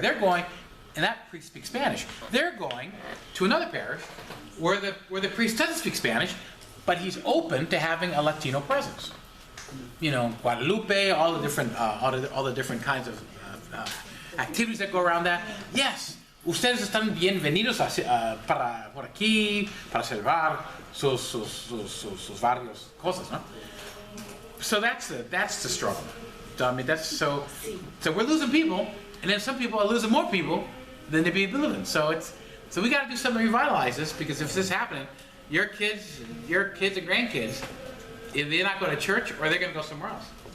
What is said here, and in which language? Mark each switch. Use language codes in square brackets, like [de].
[en] They're going, and that priest speaks Spanish. They're going to another parish where the priest doesn't speak Spanish, but he's open to having a Latino presence. Guadalupe, all the different kinds of activities that go around that. [es] Yes, ustedes están bienvenidos por aquí para salvar sus barrios, cosas, no? [en] So that's the struggle. I mean, so we're losing people, and then some people are losing more people than they be living. So we got to do something to revitalize this, because if this is happening, your kids and grandkids, if they're not going to church, or they're going to go somewhere else.